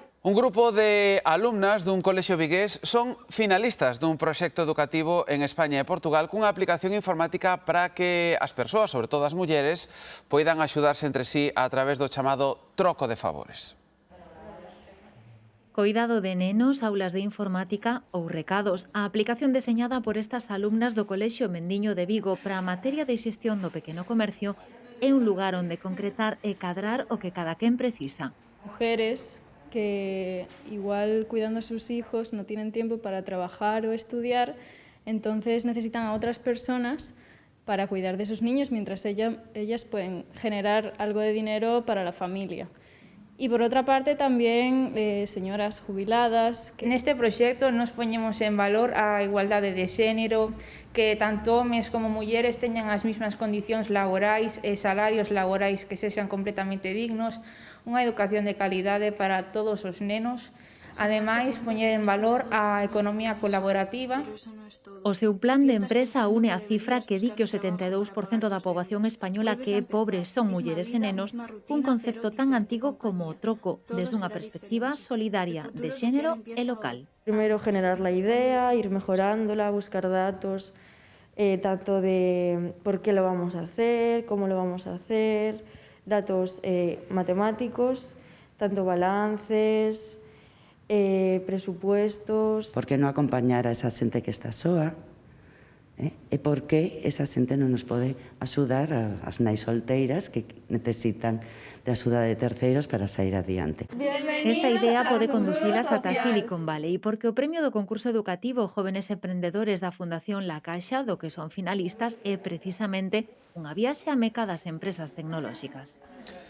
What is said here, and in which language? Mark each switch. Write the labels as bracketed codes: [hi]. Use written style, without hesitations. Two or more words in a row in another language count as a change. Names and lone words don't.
[gl] Un grupo de alumnas dun colexio vigués son finalistas dun proxecto educativo en España e Portugal cunha aplicación informática para que as persoas, sobre todo as mulleres, poidan axudarse entre sí a través do chamado troco de favores. Coidado de nenos, aulas de informática ou recados. A aplicación deseñada por estas alumnas do Colexio Mendiño de Vigo para a materia de xestión do pequeno comercio é un lugar onde concretar e cadrar o que cada quen precisa. [es] Mujeres que igual cuidando a sus hijos no tienen tiempo para trabajar o estudiar, entonces necesitan a otras personas para cuidar de sus niños mientras ellas pueden generar algo de dinero para la familia. Y por otra parte tamén señoras jubiladas. [gl] Neste proxecto nos poñemos en valor a igualdade de xénero, que tanto homes como mulleres teñan as mesmas condicións laborais e salarios laborais que sexan completamente dignos, unha educación de calidade para todos os nenos. Ademais, poñer en valor a economía colaborativa. O seu plan de empresa une a cifra que di que o 72% da poboación española que é pobre son mulleres e nenos, un concepto tan antigo como o troco, desde unha perspectiva solidaria, de xénero e local. [es] Primero generar la idea, ir mejorándola, buscar datos, tanto de por qué lo vamos a hacer, cómo lo vamos a hacer, datos matemáticos, tanto balances, presupuestos. [gl] Por que non acompañar a esa xente que está soa? E por que esa xente non nos pode axudar as nais solteiras que necesitan de axuda de terceiros para sair adiante? Esta idea pode conducilas ata Silicon Valley, porque o premio do concurso educativo Jóvenes Emprendedores da Fundación La Caixa, do que son finalistas, é precisamente unha viaxe á meca das empresas tecnolóxicas.